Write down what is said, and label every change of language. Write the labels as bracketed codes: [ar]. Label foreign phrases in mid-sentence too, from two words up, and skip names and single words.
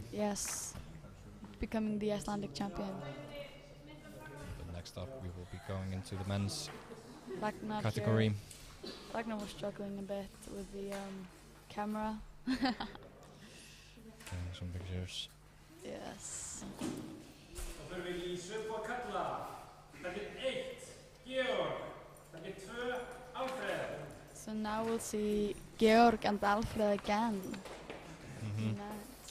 [en] yes, becoming the Icelandic champion. But next up, we will be going into the men's Ragnar category. here. Ragnar was struggling a bit with the camera. Some pictures. Yes. [is] Þá förum við í Sveigboga kalla. Takk 1, Georg. Takk 2, Alfred. [en] So now we'll see Georg and Alfred again. Mhm. Nice.